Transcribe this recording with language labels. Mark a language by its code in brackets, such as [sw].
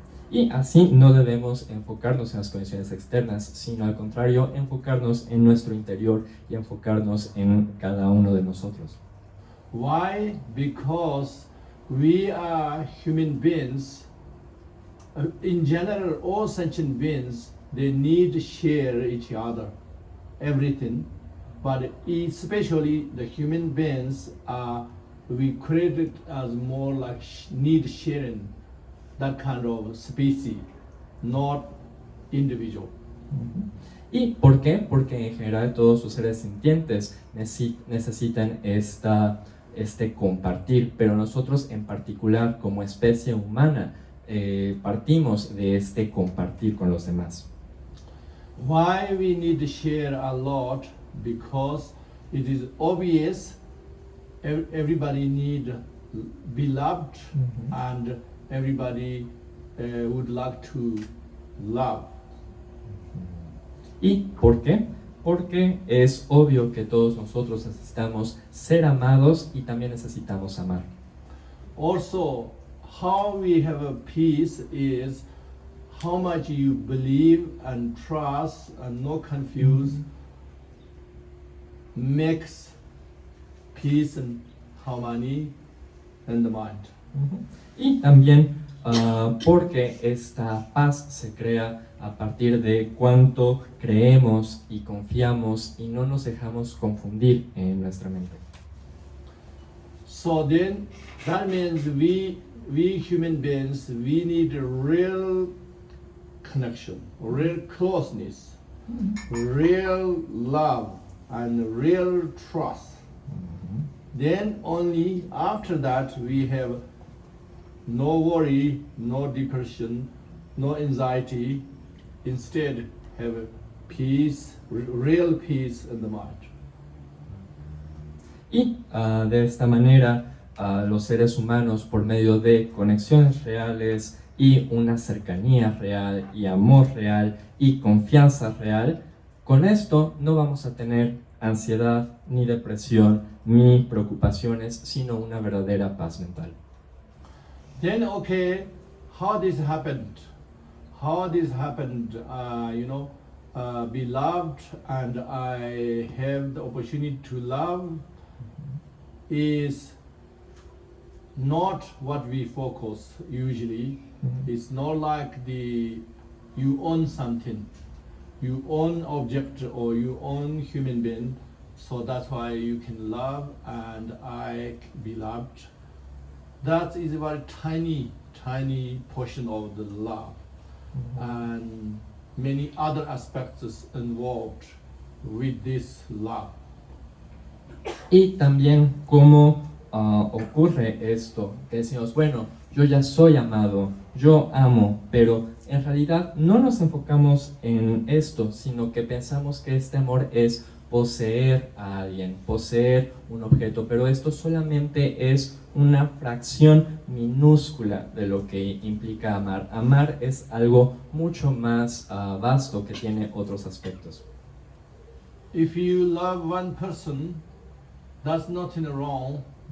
[es] Y así no debemos enfocarnos en las condiciones externas, sino al contrario, enfocarnos en nuestro interior y enfocarnos en cada uno de nosotros. [en] Why? Because we are human beings. In general, all sentient beings, they need to share each other, everything. But especially the human beings, we created as more like need sharing. That kind of species, not individual. [es] ¿Y por qué? Porque en general todos los seres sintientes necesitan este compartir, pero nosotros en particular como especie humana partimos de este compartir con los demás. [en] Why we need to share a lot? Because it is obvious everybody need be loved and everybody would like to love. [es] ¿Y por qué? Porque es obvio que todos nosotros necesitamos ser amados y también necesitamos amar. [en] Also, how we have a peace is how much you believe and trust and not confuse makes peace and harmony in the mind. [es] Y también porque esta paz se crea a partir de cuánto creemos y confiamos y no nos dejamos confundir en nuestra mente. [en] So then that means we human beings, we need a real connection, real closeness, real love and real trust. Then only after that we have no worry, no depression, no anxiety. Instead, have peace, real peace in the mind. [es] Y de esta manera, los seres humanos, por medio de conexiones reales y una cercanía real y amor real y confianza real, con esto no vamos a tener ansiedad, ni depresión, ni preocupaciones, sino una verdadera paz mental. [en] Then, okay, how this happened? How this happened? Beloved, and I have the opportunity to love is not what we focus usually. It's not like you own something, you own object or you own human being, so that's why you can love and I be loved. That is a very tiny portion of the love, and many other aspects involved with this love. [es] Y también cómo ocurre esto, que decimos, bueno, yo ya soy amado, yo amo, pero en realidad no nos enfocamos en esto, sino que pensamos que este amor es poseer a alguien, poseer un objeto, pero esto solamente es una fracción minúscula de lo que implica amar. Amar es algo mucho más vasto que tiene otros aspectos. [en] If you love one person, that's nothing wrong.